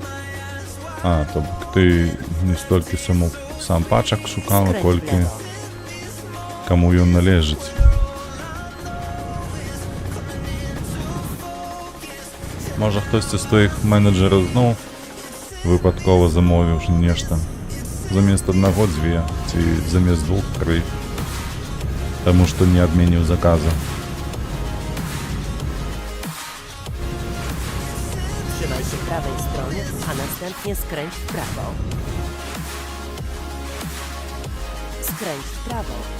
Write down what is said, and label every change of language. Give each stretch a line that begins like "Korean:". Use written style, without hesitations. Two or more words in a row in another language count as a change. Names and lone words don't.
Ukrainian: А, то ти не стільки сам пачок шукав,
Polish: Skręć w
Ukrainian: кольки
Polish: lewo.
Ukrainian: кому він належить. Може хтось з твоїх менеджерів, ну, випадково замовив нечто. Замість одного дві, чи замість двох три. Тому що не обмінив закази.
Polish: Trzymaj się prawej strony, a następnie skręć w prawo. Skręć w prawo.